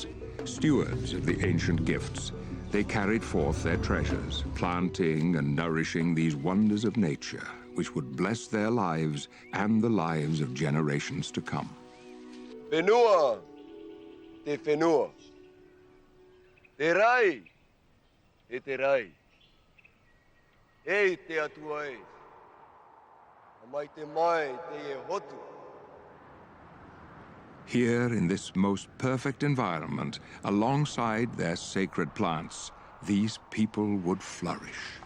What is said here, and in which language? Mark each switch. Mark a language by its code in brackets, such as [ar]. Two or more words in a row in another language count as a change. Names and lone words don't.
[en] Stewards of the ancient gifts, they carried forth their treasures, planting and nourishing these wonders of nature, which would bless their lives and the lives of generations to come. [mi] Benua, te whenua. Te rai, te rai. Ei te atua e. Amai te mai te e hotu. [en] Here, in this most perfect environment, alongside their sacred plants, these people would flourish.